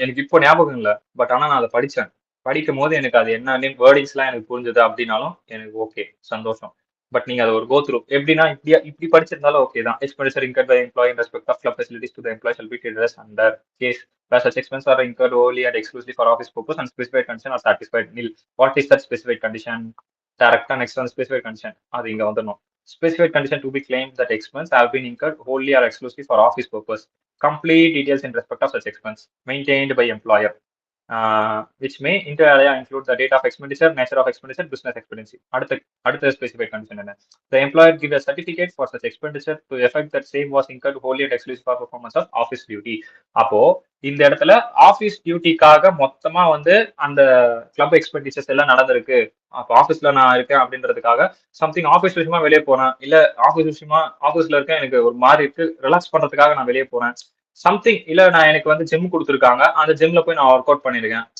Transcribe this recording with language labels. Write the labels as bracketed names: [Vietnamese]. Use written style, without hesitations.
[Tamil] எனக்கு இப்போ ஞாபகம் இல்லை, பட் ஆனா நான் அதை படிச்சேன். படிக்கும் போது எனக்கு அது என்ன வேர்டிங்ஸ் எல்லாம் எனக்கு புரிஞ்சது அப்படின்னாலும் எனக்கு ஓகே, சந்தோஷம். பட் நீங்க அதை ஒரு கோ த்ரூ எப்படின்னா இப்படி படிச்சிருந்தாலும் ஓகே தான். [English] Expenditure incurred by employee in respect of club facilities to the employee shall be treated as under case where such expenses are incurred only and exclusively for office purpose and specified condition are satisfied. Nil. What is that specified condition? Direct and external specified condition. [Tamil] அது இங்க வந்துடணும். [English] Specified condition to be claimed that expense have been incurred wholly or exclusively for office purpose. Complete details in respect of such expense maintained by employer. Which may inter alia include the date of expenditure, nature of expenditure, business expenditure. [Tamil] அடுத்த specified condition என்ன? [English] The employer give a certificate for such expenditure to the effect that same was incurred wholly and exclusively for performance of office duty. [Tamil] அப்போ இந்த இடத்துல office டியூட்டிக்காக மொத்தமா வந்து அந்த club expenditures எல்லாம் நடந்திருக்கு. அப்போ ஆபீஸ்ல நான் இருக்கேன் அப்படின்றதுக்காக சம்திங் ஆபீஸ் விஷயமா வெளியே போறேன், இல்ல ஆபீஸ் விஷயமா ஆபீஸ்ல இருக்கேன், எனக்கு ஒரு மாதிரி இருக்கு, ரிலாக்ஸ் பண்றதுக்காக நான் வெளியே போறேன், சம்திங் இல்ல நான் எனக்கு வந்து ஜிம் கொடுத்துருக்காங்க, அந்த ஜிம்ல போய் நான் ஒர்க் அவுட் பண்ணிருக்கேன்.